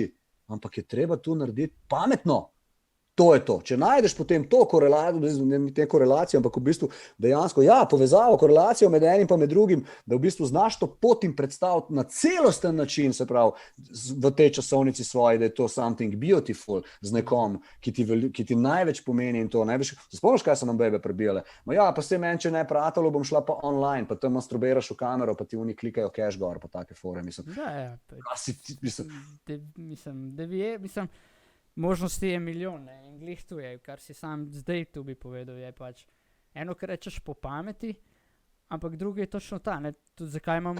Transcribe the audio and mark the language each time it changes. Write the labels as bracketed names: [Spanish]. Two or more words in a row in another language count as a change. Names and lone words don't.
[Slovenian] Ampak je treba tu narediti pametno. To je to. Če najdeš potem to korelacijo, ne te korelacije, ampak v bistvu dejansko, ja, povezavo, korelacijo med enim pa med drugim, da v bistvu znaš to pot in predstaviti na celosten način, se pravi, v tej časovnici svoji, da je to [English] something beautiful [Slovenian] z nekom, ki ti največ pomeni in to največ. Spomniš, kaj so nam bebe prebijale? Ma ja, pa se meni, če ne pratalo, bom šla pa online, pa tam masturbiraš v kamero, pa ti oni klikajo cash gor, pa take fore, mislim. Mislim, možnosti je milijon, ne, in glih tu je, kar si sam zdaj tu bi povedal, je pač eno, kar rečeš po pameti, ampak drugi je točno ta, ne, tudi zakaj imamo...